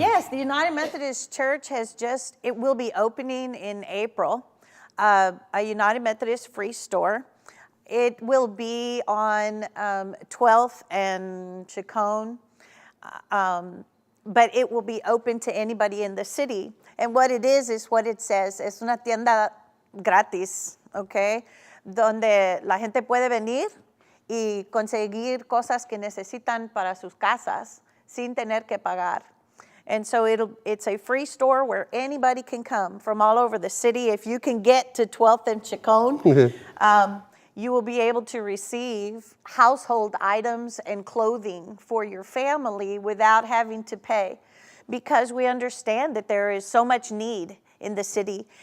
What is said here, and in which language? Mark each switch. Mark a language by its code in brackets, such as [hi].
[en] Yes, the United Methodist Church it will be opening in April, a United Methodist free store. It will be on 12th and Chacon, but it will be open to anybody in the city. And what it is what it says. [es] Es una tienda gratis, ¿ok? Donde la gente puede venir y conseguir cosas que necesitan para sus casas sin tener que pagar. [en] And so it's a free store where anybody can come from all over the city. If you can get to 12th and Chacon, you will be able to receive household items and clothing for your family without having to pay, because we understand that there is so much need in the city.